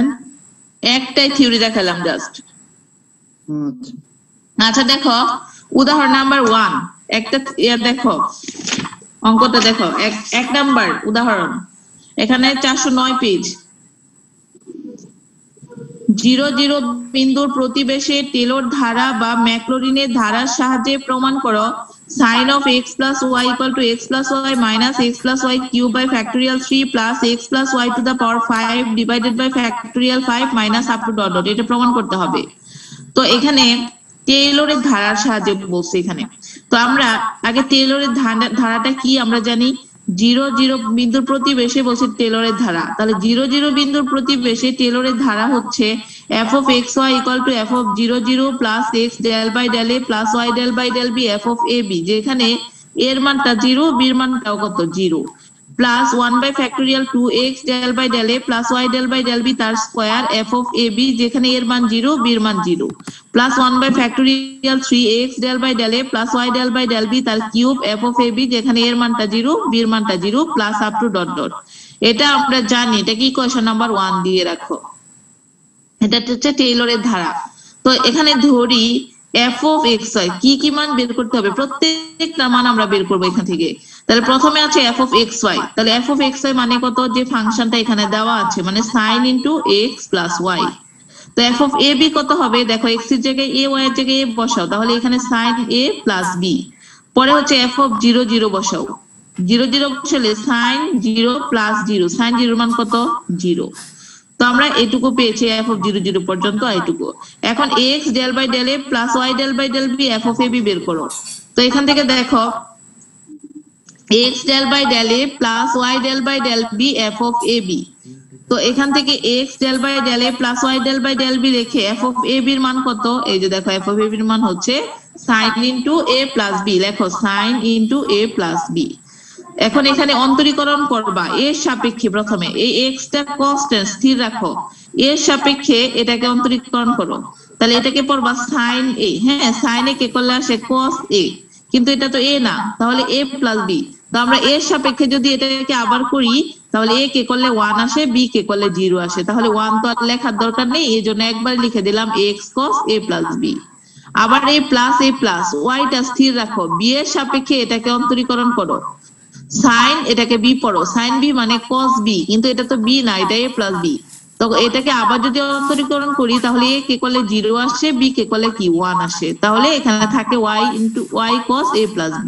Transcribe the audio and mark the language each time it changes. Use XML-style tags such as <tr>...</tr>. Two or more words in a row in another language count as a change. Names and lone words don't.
<bn>একটাই থিওরি দেখালাম জাস্ট আচ্ছা দেখো উদাহরণ নাম্বার 1 একটা দেখো অঙ্কটা দেখো এক নাম্বার উদাহরণ এখানে 409 পেজ 0 বিন্দুর প্রতিবেশে টেলর ধারা বা ম্যাকলরিনের ধারার সাহায্যে প্রমাণ করো</bn> <en>sin of x + y = x + y - x + y cube by factorial 3 plus x + y to the power 5 divided by factorial 5 minus up to dot dot</en> <bn>এটা প্রমাণ করতে হবে তো এখানে টেলরের ধারার সাহায্যে বলছে এখানে তো আমরা আগে টেলরের ধারাটা কি আমরা জানি 0 বিন্দুর প্রতিবেশে বলছে টেলরের ধারা তাহলে 0 বিন্দুর প্রতিবেশে টেলরের ধারা হচ্ছে</bn> <en>f of xy = f of 0 plus x del by del a plus y del by del b f of ab</en> <bn>যেখানে এর মানটা 0 b এর মানটাও কত 0</bn> <en>plus 1 by factorial 2x del by del a plus y del by del b</en> <bn>তার স্কয়ার</bn> <en>f of ab</en> <bn>যেখানে এর মান 0</bn> <en>b এর মান 0 plus 1 by factorial 3x del by del a plus y del by del b</en> <bn>তার কিউব</bn> <en>f of ab</en> <bn>যেখানে এর মানটা 0 b এর মানটা 0</bn> <en>plus up to dot dot</en> <bn>এটা আমরা জানি এটা কি</bn> <en>equation number 1</en> <bn>দিয়ে রাখো এটা হচ্ছে টেইলরের ধারা তো এখানে ধরি</bn> <en>f of xy</en> <bn>কি মান বের করতে হবে প্রত্যেকটা মান আমরা বের করব এখান থেকে তাহলে প্রথমে আছে</bn> <en>f of xy</en> <bn>তাহলে</bn> <en>f of xy</en> <bn>মানে কত যে ফাংশনটা এখানে দেওয়া আছে মানে</bn> <en>sin into x plus y</en> <bn>তো</bn> <en>f of ab</en> <bn>কত হবে দেখো x এর জায়গায় a y এর জায়গায় a বসাও তাহলে এখানে</bn> <en>sin a plus b</en> <bn>পরে হচ্ছে</bn> <en>f of 0</en> <bn>বসাও 0 বসালে</bn> <en>sin 0 plus 0 sin 0</en> <bn>এর মান কত 0 তো আমরা এটুকু পেয়েছি</bn> <en>f of 0</en> <bn>পর্যন্ত এইটুকু এখন</bn> <en>x del by del a plus y del by del b f of ab</en> <bn>বের করো তো এখান থেকে দেখো</bn> <en>x del by del a plus y del by del b f of ab</en> <bn>তো এখান থেকে</bn> <en>x del by del a plus y del by del b রেখে f of ab</en> <bn>এর মান কত এই যে দেখো</bn> <en>f of</en> <bn>ab এর মান হচ্ছে</bn> <en>sin into a plus b</en> <bn>লেখো</bn> <en>sin into a plus b</en> <bn>এখন এখানে অন্তরীকরণ করবা এর সাপেক্ষে প্রথমে এই x টা কনস্ট্যান্ট স্থির রাখো এর সাপেক্ষে এটাকে অন্তরীকরণ করো তাহলে এটাকে পড়বা</bn> <en>sin a</en> <bn>হ্যাঁ</bn> <en>sin a</en> <bn>কে করলে আসে</bn> <en>cos a</en> <bn>কিন্তু এটা তো a না তাহলে</bn> <en>a plus b</en> <bn>তো আমরা এর সাপেক্ষে যদি এটাকে আবার করি তাহলে a কে করলে 1 আসে b কে করলে 0 আসে তাহলে 1 তো আর লেখার দরকার নেই এজন্য একবার লিখে দিলাম</bn> <en>x cos a plus b</en> <bn>আবার</bn> <en>a plus y</en> <bn>টা স্থির রাখো b এর সাপেক্ষে এটাকে অন্তরীকরণ করো সাইন এটাকে বি পড়ো,</bn> <en>sine b</en> <bn>মানে</bn> <en>cos b,</en> <bn>কিন্তু এটা তো বি না, এটা</bn> <en>a plus b.</en> <bn>তো এটাকে আবার যদি অন্তরীকরণ করি তাহলে এ কে করলে 0 আসে, বি কে করলে কি 1 আসে, তাহলে এখানে থাকে</bn> <en>y into y cos a plus b.</en>